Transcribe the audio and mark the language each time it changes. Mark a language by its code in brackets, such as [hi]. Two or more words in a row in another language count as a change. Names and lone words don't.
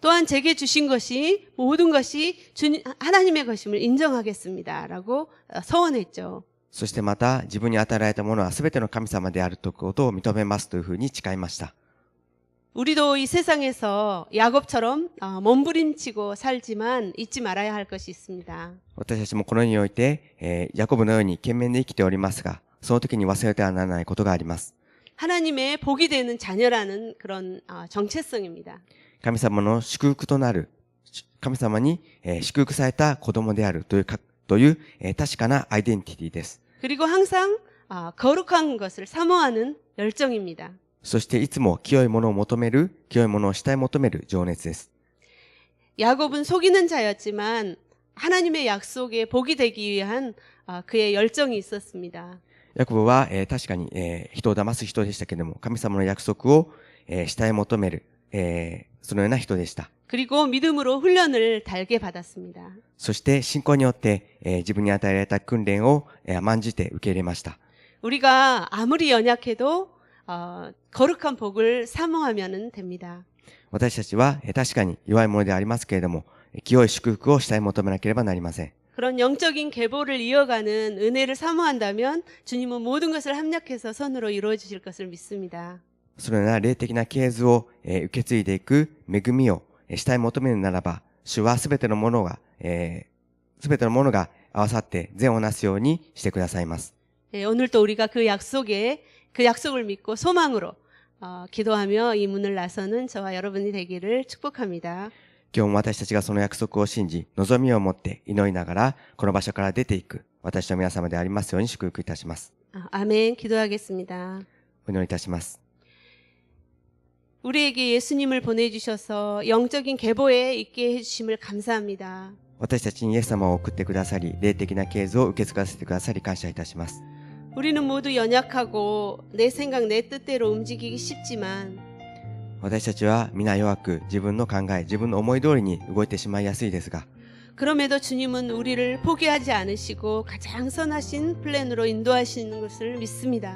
[ko] 또한 제게 주신 것이 모든 것이 하나님의 것임을 인정하겠습니다. 라고 서원했죠. [ja] そしてまた自分に与えられたものは全ての神様であるということを認めますというふうに誓いました。 [ko] 우리도 이 세상에서 야곱처럼 몸부림치고 살지만 잊지 말아야 할 것이 있습니다. [ja] 私たちもこの世において、ヤコブのように懸命に生きておりますが、その時に忘れてはならないことがあります。 [ko] 하나님의 복이 되는 자녀라는 그런 정체성입니다. [ja] 神様の祝福となる、神様に祝福された子供であるという確かなアイデンティティです。 [ko] 그리고 항상 거룩한 것을 사모하는 열정입니다. [ja] そしていつも清いものを求める、清いものを慕い求める情熱です。 [ko] 야곱은 속이는 자였지만 하나님의 약속에 복이 되기 위한 그의 열정이 있었습니다. [ja] ヤコブは、確かに、人を騙す人でしたけれども、神様の約束を、慕い求める、そのような人でした。 [ko] 그리고 믿음으로 훈련을 달게 받았습니다. [ja] そして信仰によって、自分に与えられた訓練を、甘んじて受け入れました。 [ko] 우리가 아무리 연약해도 거룩한 복을 사모하면 됩니다. [ja] 私たちは、確かに弱いものでありますけれども、清い祝福を慕い求めなければなりません。 [ko] 그런 영적인 계보를 이어가는 은혜를 사모한다면 주님은 모든 것을 합력해서 선으로 이루어 주실 것을 믿습니다. [ja] そのような霊的な系図を、受け継いでいく恵みを、慕い求めるならば、主はすべてのものが合わさって善をなすようにしてくださいます。 [ko] 오늘도 우리가 그 약속을 믿고 소망으로 기도하며 이 문을 나서는 저와 여러분이 되기를 축복합니다. [ja] 今日も私たちがその約束を信じ、望みを持って祈りながら、この場所から出ていく、私の皆様でありますように祝福いたします。 [ko] 아멘. 기도하겠습니다. [ja] お祈りいたします。 [ko] 우리에게 예수님을 보내주셔서 영적인 계보에 있게 해주심을 감사합니다. [ja] 私たちにイエス様を送ってくださり、霊的な系図を受け継がせてくださり感謝いたします。 [ko] 우리는 모두 연약하고 내 생각 내 뜻대로 움직이기 쉽지만 [ja] 私たちは皆弱く、自分の考え、自分の思い通りに動いてしまいやすいですが、 [ko] 그럼에도 주님은 우리를 포기하지 않으시고 가장 선하신 플랜으로 인도하시는 것을 믿습니다.